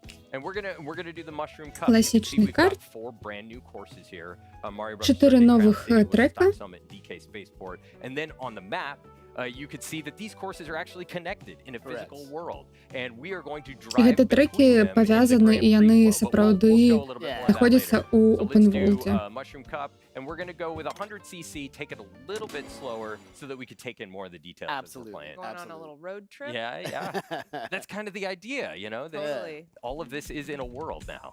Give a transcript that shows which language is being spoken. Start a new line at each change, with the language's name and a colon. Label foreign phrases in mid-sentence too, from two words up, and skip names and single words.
English: And we're gonna do the mushroom cup.
Russian: Классичный
English: We've got
Russian: карт.
English: 4 brand new courses here. Mario Bros.
Russian: 4
English: Circuit,
Russian: новых,
English: Crown City,
Russian: трека.
English: Woodstock Summit, DK Spaceport. And then on the map, you could see that these courses are actually connected in a physical Correct. world. And we are going to
Belarusian: І
English: drive
Belarusian: гэты
English: between
Belarusian: трекі
English: them in the
Belarusian: павязаны,
English: Grand
Belarusian: і
English: Prix
Belarusian: яны
English: flow. But
Belarusian: сапраўды
English: we'll show a little bit Yeah. more of that
Belarusian: знаходзяцца
English: later.
Belarusian: ў
English: So let's Open do World. Mushroom Cup, and we're going to go with 100cc, take it a little bit slower so that we could take in more of the details Absolutely. as we're playing. Going on a Absolutely. little road trip. Yeah, yeah. That's kind of the idea, you know? That Totally. all of this is in a world now.